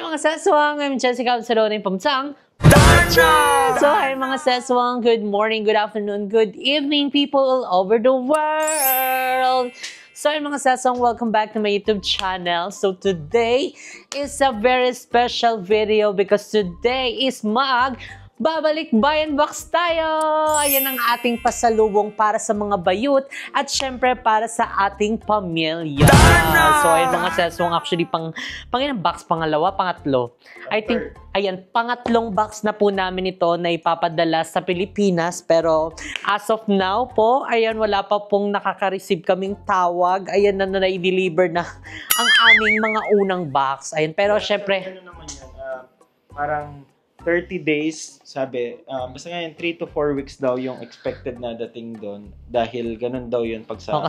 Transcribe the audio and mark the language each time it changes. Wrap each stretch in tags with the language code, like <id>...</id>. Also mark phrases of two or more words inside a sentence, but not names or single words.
<tl>mga seswang,</tl> <en>I'm Jessica Absalone Pamsang. So hi</en> <tl>mga seswang,</tl> <en>good morning, good afternoon, good evening people all over the world. So hi</en> <tl>mga seswang,</tl> <en>welcome back to my YouTube channel. So today is a very special video because today is</en> <tl>babalik Bayan Box tayo! Ayan ang ating pasalubong para sa mga bayut at syempre para sa ating pamilya. So ayan mga seswang, actually ilang box? Pangatlo.</tl> <en>I think,</en> <tl>ayan, pangatlong box na po namin ito na ipapadala sa Pilipinas. Pero</tl> <en>as of now</en> <tl>po, ayan, wala pa pong nakaka-receive kaming tawag. Ayan na na-deliver na ang aming mga unang box. Ayan, pero syempre... Ano naman yan, parang 30 days, sabi, basta ngayon 3 to 4 weeks daw yung expected na dating doon dahil ganun daw yun pag sa...</tl>